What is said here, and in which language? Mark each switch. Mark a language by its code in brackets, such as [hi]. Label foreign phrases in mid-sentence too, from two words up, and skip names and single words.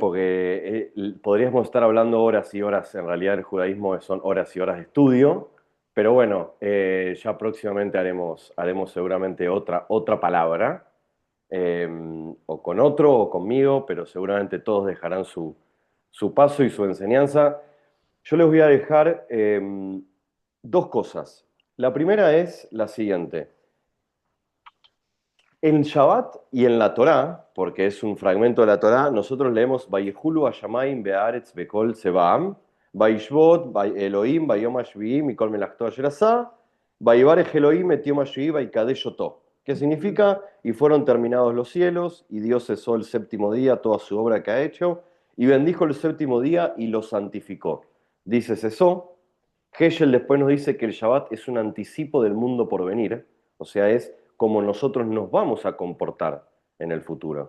[es] Porque podríamos estar hablando horas y horas, en realidad el judaísmo son horas y horas de estudio, pero bueno, ya próximamente haremos seguramente otra palabra, o con otro o conmigo, pero seguramente todos dejarán su paso y su enseñanza. Yo les voy a dejar dos cosas. La primera es la siguiente. En Shabbat y en la Torá, porque es un fragmento de la Torá, nosotros leemos [he] ויכלו השמים והארץ וכל צבאם, וישבות אלהים ביום השביעי מכל מלאכתו אשר עשה, ויברך אלהים את יום השביעי ויקדש אותו. [es] ¿Qué significa? Y fueron terminados los cielos, y Dios cesó el séptimo día toda su obra que ha hecho, y bendijo el séptimo día y lo santificó. Dice cesó. Heschel después nos dice que el Shabbat es un anticipo del mundo por venir, o sea, es como nosotros nos vamos a comportar en el futuro.